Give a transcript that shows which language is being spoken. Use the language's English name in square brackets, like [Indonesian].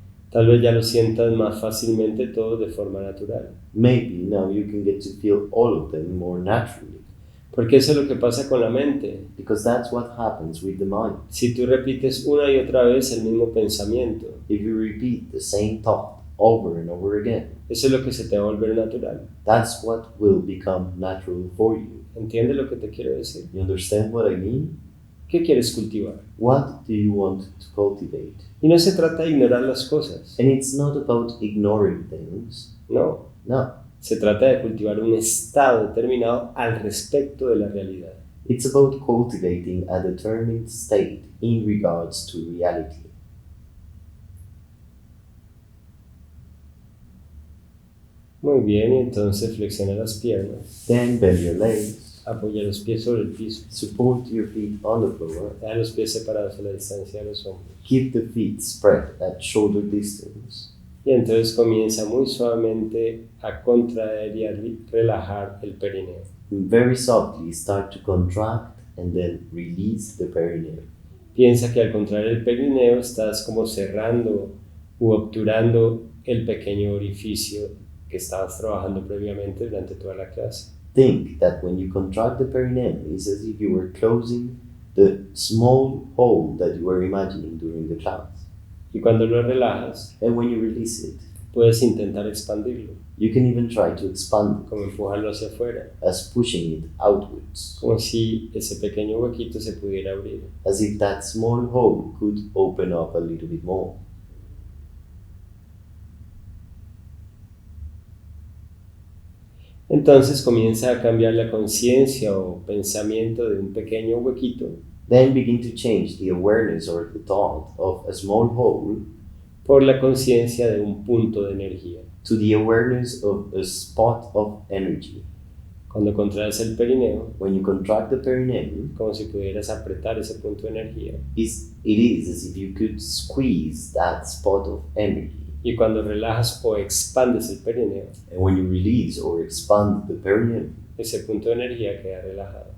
[Spanish] Tal vez ya lo sientas más fácilmente todo de forma natural. [English] Maybe now you can get to feel all of them more naturally, [Spanish] Porque eso es lo que pasa con la mente. [English] because that's what happens with the mind. [Spanish] Si tú repites una y otra vez el mismo pensamiento, [English] If you repeat the same thought over and over again. [Spanish] Eso es lo que se te va a volver natural. [English] That's what will become natural for you. [Spanish] ¿Entiendes lo que te quiero decir? [English] You understand what I mean? [Spanish] ¿Qué quieres cultivar? [English] What do you want to cultivate? [Spanish] Y no se trata de ignorar las cosas. [English] And it's not about ignoring things. [Spanish] No. [English] No. [Spanish] Se trata de cultivar un estado determinado al respecto de la realidad. [English] It's about cultivating a determined state in regards to reality. [Spanish] Muy bien, y entonces flexiona las piernas, [English] Then bend your legs, [Spanish] apoya los pies sobre el piso, [English] support your feet on the floor, [Spanish] deja los pies separados a la distancia de los hombros. [English] keep the feet spread at shoulder distance. [Spanish] Y entonces comienza muy suavemente a contraer y a relajar el perineo. [English] Very softly start to contract and then release the perineum. [Spanish] Piensa que al contraer el perineo estás como cerrando u obturando el pequeño orificio que estabas trabajando previamente durante toda la clase. [English] Think that when you contract the perineum, it's as if you were closing the small hole that you were imagining during the class. [Spanish] Y cuando lo relajas, [English] And when you release it, [Spanish] puedes intentar expandirlo, [English] you can even try to expand it, [Spanish] como empujarlo hacia afuera, [English] as pushing it outwards, [Spanish] como si ese pequeño huequito se pudiera abrir. [English] as if that small hole could open up a little bit more. [Spanish] Entonces comienza a cambiar la conciencia o pensamiento de un pequeño huequito [English] Then begin to change the awareness or the thought of a small hole [Spanish] por la conciencia de un punto de energía. [English] to the awareness of a spot of energy. [Spanish] Cuando contraes el perineo, [English] When you contract the perineum, [Spanish] como si pudieras apretar ese punto de energía. [English] it is as if you could squeeze that spot of energy. [Spanish] Y cuando relajas o expandes el perineo, [English] And when you release or expand the perineum, [Spanish] ese punto de energía queda relajado.